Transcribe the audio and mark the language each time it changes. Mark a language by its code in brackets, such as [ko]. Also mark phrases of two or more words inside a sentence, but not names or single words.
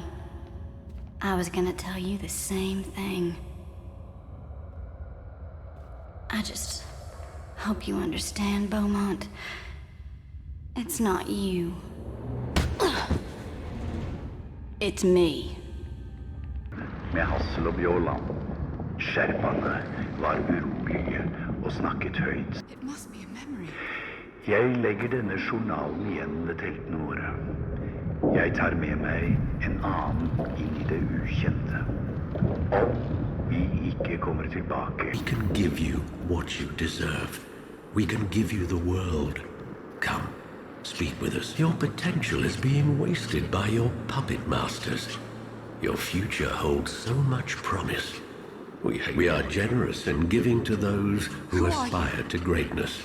[en] I was gonna tell you the same thing. I just hope you understand, Beaumont. It's not you. It's me. [no] Med Hassel og Bjåland. Skjerpene var urolige og snakket høyt. [en] It must be a memory. [no] Jeg legger denne journalen igjen ved teltene våre. Jeg tar med meg en annen inn i det ukjente. Om vi ikke kommer tilbake. [en] We can give you what you deserve. We can give you the world. Come, speak with us. Your potential is being wasted by your puppet masters. Your future holds so much promise. We are generous in giving to those who aspire to greatness.